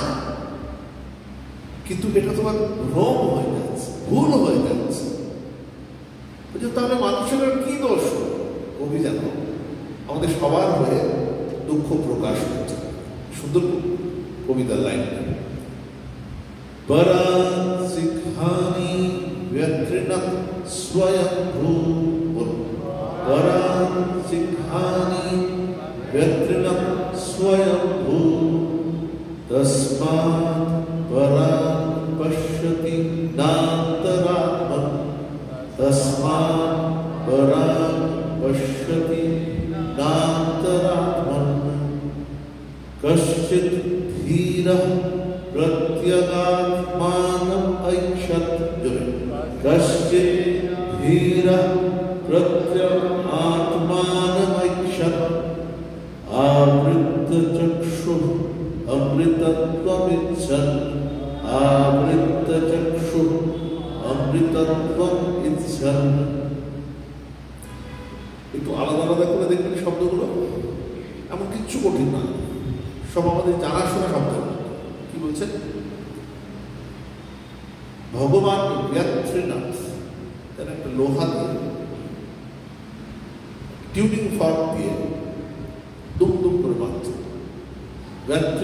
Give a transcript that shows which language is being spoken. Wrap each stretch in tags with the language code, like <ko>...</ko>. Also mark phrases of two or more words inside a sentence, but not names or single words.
<bn>কিন্তু এটা তোমার ভ্রম হয়ে যাচ্ছে, ভুল হয়ে যাচ্ছে। তাহলে মানুষের কি দোষ? কবি যেন আমাদের সবার হয়ে দুঃখ প্রকাশ করছে। সুন্দর কবিতার লাইন,</bn> <sa>পরাশিখানি ব্যত্রিণাৎ স্বয়ংভূ, পরাশিখানি ব্যত্রিণাৎ স্বয়ংভূ, তস্মাৎ পরাং পশ্যতি নান্তরাত্মন, তস্মাৎ পরাং পশ্যতি নান্তরাত্মন। কশ্চিৎ ধীরঃ প্রত্যগাত্মানম ঐক্ষত, কশ্চিৎ ধীরঃ প্রত্যগাত্মানম ঐক্ষত, आवृत्त चक्षुः अमृतत्वमिच्छन्, आवृत्त चक्षुः अमृतत्वम् इच्छन्।</sa> <bn>একটু আলাদা আলাদা করে দেখবেন শব্দগুলো, এমন কিচ্ছু কঠিন না, সব আমাদের জানাশোনা শব্দ। কি বলছেন? ভগবান ব্যত্রিনাথ, তার একটা লোহা দিয়ে</bn> <en>tuning fork</en> <bn>দিয়ে দুম দুম করে বাঁধছে।</bn>